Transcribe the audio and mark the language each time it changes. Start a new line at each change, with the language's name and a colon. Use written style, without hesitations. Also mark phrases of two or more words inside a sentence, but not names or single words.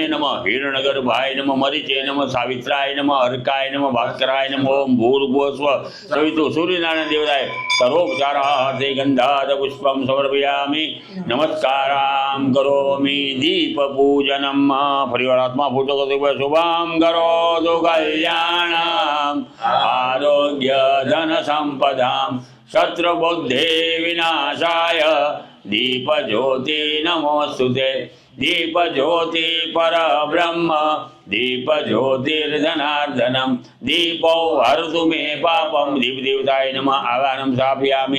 Sanskrit: નમ હિરણગર્ભાય નમ મરીચે નમ સાવિત્રાય નમ અર્કાય નમ ભાસ્કરાય નમ ઓમ ભૂર્ભુવસ્વ સવિતુ સૂર્યનારાયણ દેવતાય સર્વોપચારાર્થે ગંધાદ પુષ્પમ સમર્પયામિ નમસ્કારામ કરોમિ દીપ પૂજનમ
Gujarati: ફરીવાર હાથમાં ફૂટો કરો
Sanskrit: શુભમ કરોતુ કલ્યાણમ આરોગ્ય ધન સંપદામ शत्रुबुद्धे विनाशाय दीपज्योति नमोस्तुते। दीपज्योति परब्रह्म दीपज्योतिर्धनार्दनम दीपो हरतु मे पापम। दीपदेवताय नमः। आवाहनं स्थापयामि।